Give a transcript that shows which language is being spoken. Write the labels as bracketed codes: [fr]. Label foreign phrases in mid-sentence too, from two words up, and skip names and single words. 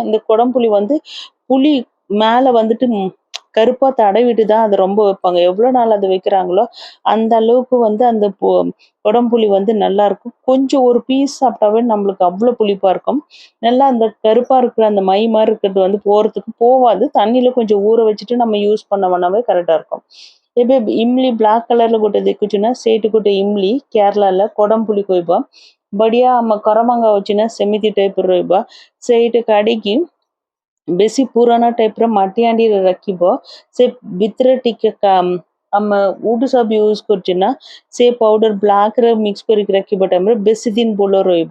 [ta] இந்த குடம்புளி வந்து புளி மேலே வந்துட்டு கருப்பாக தடவிட்டு தான் அது ரொம்ப வைப்பாங்க, எவ்வளோ நாள் அது வைக்கிறாங்களோ அந்த அளவுக்கு வந்து அந்த குடம்புளி வந்து நல்லா இருக்கும்। கொஞ்சம் ஒரு பீஸ் சாப்பிட்டாவே நம்மளுக்கு அவ்வளோ புளிப்பாக இருக்கும்। நல்லா அந்த கருப்பாக இருக்கிற அந்த மை மாதிரி இருக்கிறது வந்து போகிறதுக்கு போகாது, தண்ணியில் கொஞ்சம் ஊற வச்சுட்டு நம்ம யூஸ் பண்ணோம்னாவே கரெக்டாக இருக்கும்। [or] ଏବେ ଇମଲି [en] black colour [or] ଗୋଟେ ଦେଖୁଛୁ ନା, ସେଇଠି ଗୋଟେ ଇମଲି କେରଳାରେ କଡମ୍ପୁଲି କହିବା, ବଢିଆ ଆମ କରମଙ୍ଗା ଅଛି ନା ସେମିତି ଟାଇପ୍ର ରହିବା। ସେଇଟା କାଢିକି ବେଶୀ ପୁରାନା ଟାଇପ୍ର ମାଟି ହାଣ୍ଡିରେ ରଖିବ, ସେ ଭିତରେ ଟିକେ ଆମ ଉଡ୍ ସବୁ ୟୁଜ୍ କରୁଛୁ ନା, ସେ [en] powder black mix [or] କରିକି ରଖିବା ଟାଇମ୍ରେ ବେଶୀ ଦିନ ଭଲ ରହିବ।